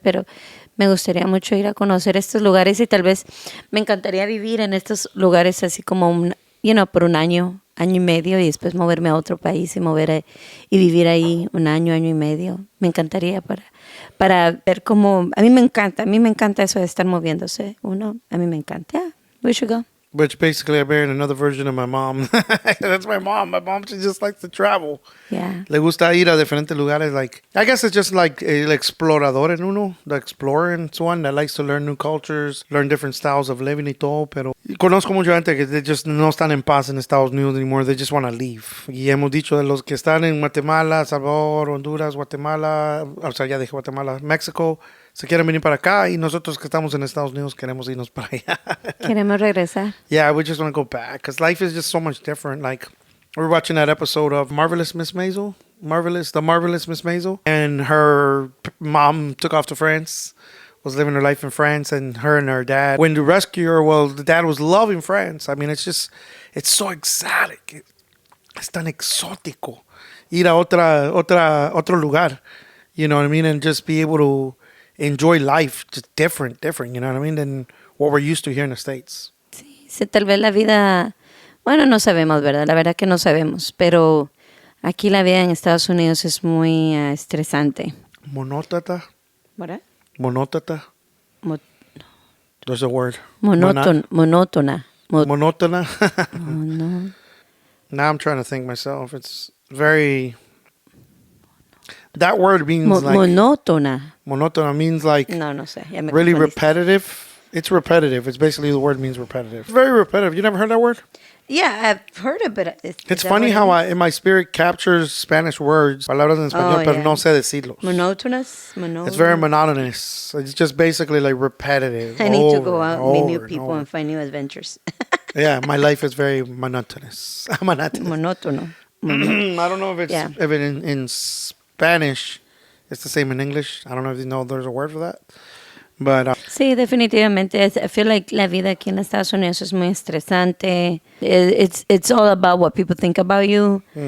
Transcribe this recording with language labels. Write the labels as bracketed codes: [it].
[es] Pero me gustaría mucho ir a conocer estos lugares y tal vez me encantaría vivir en estos lugares así como por un año y medio y después moverme a otro país y vivir ahí un año y medio. Me encantaría para ver cómo... A mí me encanta eso de estar moviéndose. A mí me encanta. [en] Yeah, we should go. Which basically I married another version of my mom. That's my mom. My mom, she just likes to travel. Yeah. [es] Le gusta ir a diferentes lugares. [en] Like, I guess it's just like [es] el explorador en uno, [en] the explorer and so on, that likes to learn new cultures, learn different styles of living [es] y todo. Pero conozco mucha gente que [en] they just [es] no están en paz en Estados Unidos [en] anymore. They just want to leave. [es] Y hemos dicho de los que están en Guatemala, Salvador, Honduras, Guatemala, o sea, ya dije Guatemala, México, se quieren venir para acá y nosotros que estamos en Estados Unidos queremos irnos para allá. Queremos regresar. [en] Yeah, we just want to go back because life is just so much different. Like, we're watching that episode of Marvelous Miss Maisel, The Marvelous Miss Maisel, and her mom took off to France, was living her life in France, and her dad went to rescue her. Well, the dad was loving France. I mean, it's so exotic. [es] Es tan exótico ir a otro lugar, [en] you know what I mean, and just be able to enjoy life just different, you know what I mean, than what we're used to here in the States. [es] Sí, tal vez la vida, bueno, no sabemos, ¿verdad? La verdad que no sabemos, pero aquí la vida en Estados Unidos es muy estresante. Monótona. ¿Verdad? Monótona. Mo- [en] There's a word. [es] monótona. Monótona. No. [en] Now I'm trying to think myself. It's very... That word means like... [es] Monótona. [en] Monótona means like [es] No sé. Ya me [en] really [es] confundiste. [en] repetitive. It's repetitive. It's basically the word means repetitive. Very repetitive. You never heard that word? Yeah, I've heard it, but It's funny how in my spirit captures Spanish words, [es] palabras en español, pero [en] yeah. [es] no sé decirlos. [en] Monotonous. It's very monotonous. It's just basically like repetitive. I need to go over out, and meet over new and people, over. and find new adventures. Yeah, my life is very monotonous. [es] Monótono. [en] I don't know if it's Yeah. if it in Spanish it's the same in English. I don't know if you know there's a word for that. But [es] Sí, definitivamente. [en] I feel like [es] la vida aquí en Estados Unidos es muy estresante. [en] It's all about what people think about you.